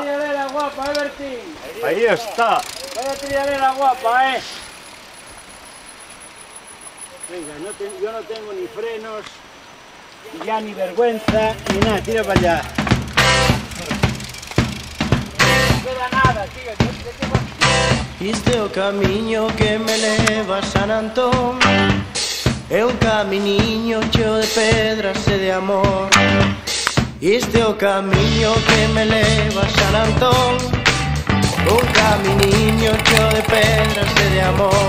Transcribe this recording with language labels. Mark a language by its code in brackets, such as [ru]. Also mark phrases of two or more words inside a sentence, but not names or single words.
[es] triadera guapa, Bertín. Ahí está. Vaya triadera guapa, Venga, yo no tengo ni frenos, ya ni vergüenza, ni nada, tira para allá. No queda nada, tío. [gl] Este o camiño que me leva a San Antón é un camiño cheo de pedras e de amor. Este é o camiño que me leva a San Antón, un caminiño cheo de pedras e de amor.